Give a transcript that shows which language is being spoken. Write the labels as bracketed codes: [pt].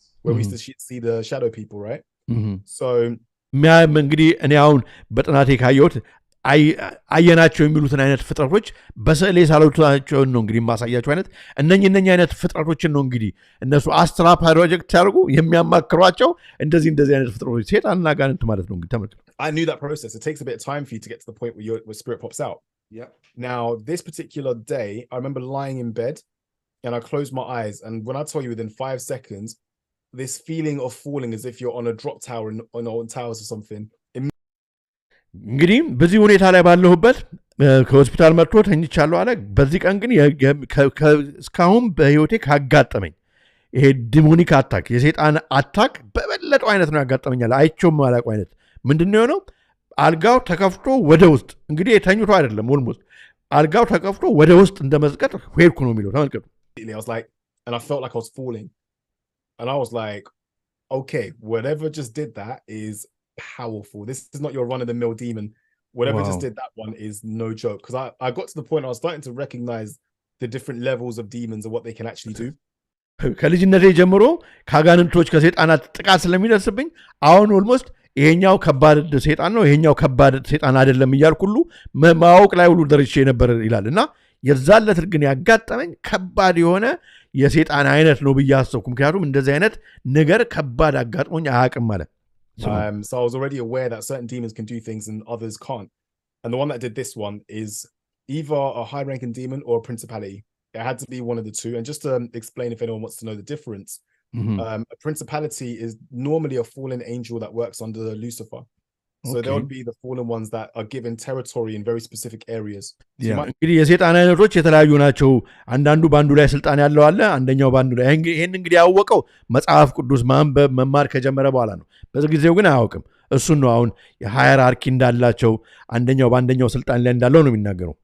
[en] Where we used to see the shadow people, right? So [am] እንግዲህ እኔ አሁን በጥናቴ ካየሁት አየናቸው የሚሉትን አይነት ፍጥረቶች በስዕሌ ሳሎቻቸውን ነው እንግዲህ የማሳያቸው አይነት እነኚህ አይነት ፍጥረቶችን ነው እንግዲህ እነሱ አስትራ ፕሮጀክት ሲያደርጉ የሚያማክሯቸው እንደዚህ አይነት ፍጥረቶች ሴጣንና አጋንንት ማለት ነው። እንግዲህ ተመልከቱ። [en] I knew that process. It takes a bit of time for you to get to the point where spirit pops out. Yeah. Now, this particular day, I remember lying in bed and I closed my eyes. And when I tell you within 5 seconds, this feeling of falling as if you're on a drop tower on towers or something. [am] እንግዲህ በዚህ ሁኔታ ላይ ባለሁበት ከሆስፒታል መጥቶ ተኝቻለሁ አለ። በዚህ ቀን ግን እስካሁን በህይወቴ ካጋጠመኝ ይሄ ዲሞኒክ አታክ የሰይጣን አታክ በበለጠው አይነት ነው ያጋጠመኛል። አይቼውም ማላውቀው አይነት ምንድነው የሆነው? አልጋው ተከፍቶ ወደ ውስጥ እንግዲህ ተኝቶ አይደለም ኦልሞስት አልጋው ተከፍቶ ወደ ውስጥ እንደመዝቀጥ ሄድኩ ነው የሚለው። ተመልከቱ። [en] I was like, and I felt like I was falling. And I was like, okay, whatever just did that is powerful. This is not your run-of-the-mill demon. Whatever just did that one is no joke. Because I got to the point I was starting to recognize the different levels of demons and what they can actually do. [am] ከልጅነቴ ጀምሮ ከአጋንንቶች ከሰይጣናት ጥቃት ስለሚደርስብኝ አሁን ኦልሞስት ይሄኛው ከባድ ሰይጣን ነው ይሄኛው ከባድ ሰይጣን አይደለም እያልኩ ሁሉ ማወቅ ላይ ሁሉ ደርሼ ነበር ይላል እና የዛለት ግን ያጋጠመኝ ከባድ የሆነ የሰይጣን አይነት ነው ብዬ አሰብኩ ምክንያቱም እንደዚህ አይነት ነገር ከባድ አጋጥሞኝ አያውቅም ማለት [en] So I was already aware that certain demons can do things and others can't. And the one that did this one is either a high-ranking demon or a principality. It had to be one of the two. And just to explain if anyone wants to know the difference, a principality is normally a fallen angel that works under Lucifer. So there would be the fallen ones that are given territory in very specific areas. [am] እንግዲህ የሰይጣን አይነቶች የተለያዩ ናቸው አንዳንዱ ባንዱ ላይ ስልጣን ያለው አለ አንደኛው ባንዱ ላይ ይሄን እንግዲህ ያወቀው መጽሐፍ ቅዱስ ማንበብ መማር ከጀመረ በኋላ ነው በዚህ ጊዜው ግን አያውቅም እሱን ነው አሁን የሃይራርኪ እንዳላቸው አንደኛው ባንደኛው ስልጣን ላይ እንዳለው ነው የሚናገረው